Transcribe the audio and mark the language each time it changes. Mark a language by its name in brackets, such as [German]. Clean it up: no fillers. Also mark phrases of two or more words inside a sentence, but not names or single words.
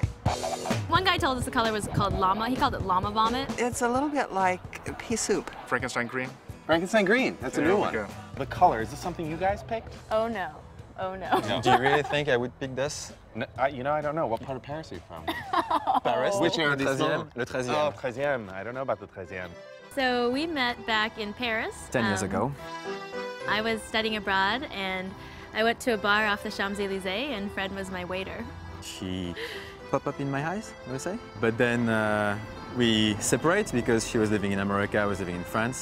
[English] One guy told us the color was called llama. He called it llama vomit. It's a little bit like pea soup. Frankenstein green? Frankenstein green, that's a new one. The color, is this something you guys picked? Oh no. Oh no. Do you really think I would pick this? No, you know, I don't know. What part of Paris are you from? Paris? Which area? [French] Le 13e. Le 13e. [English] Oh, 13e. I don't know about the 13e. So we met back in Paris. 10 years ago. I was studying abroad and I went to a bar off the Champs-Élysées and Fred was my waiter. She popped up in my eyes, I would say. But then we separated because she was living in America, I was living in France.